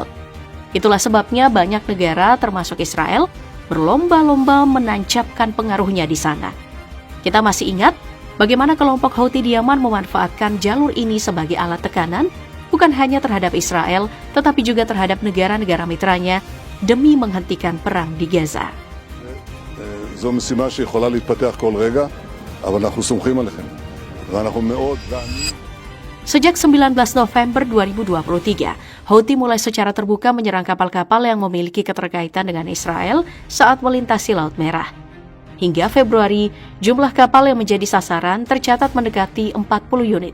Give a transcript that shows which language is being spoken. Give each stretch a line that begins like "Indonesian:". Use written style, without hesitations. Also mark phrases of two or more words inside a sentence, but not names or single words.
Indonesian: Itulah sebabnya banyak negara termasuk Israel berlomba-lomba menancapkan pengaruhnya di sana. Kita masih ingat bagaimana kelompok Houthi di Yaman memanfaatkan jalur ini sebagai alat tekanan bukan hanya terhadap Israel, tetapi juga terhadap negara-negara mitranya demi menghentikan perang di Gaza.
Hebrew: זו משימה שיכולה להתפתח כל רגע, אבל אנחנו סומכים עליכם. ואנחנו מאוד...
Indonesian: Sejak 19 November 2023, Houthi mulai secara terbuka menyerang kapal-kapal yang memiliki keterkaitan dengan Israel saat melintasi Laut Merah. Hingga Februari, jumlah kapal yang menjadi sasaran tercatat mendekati 40 unit.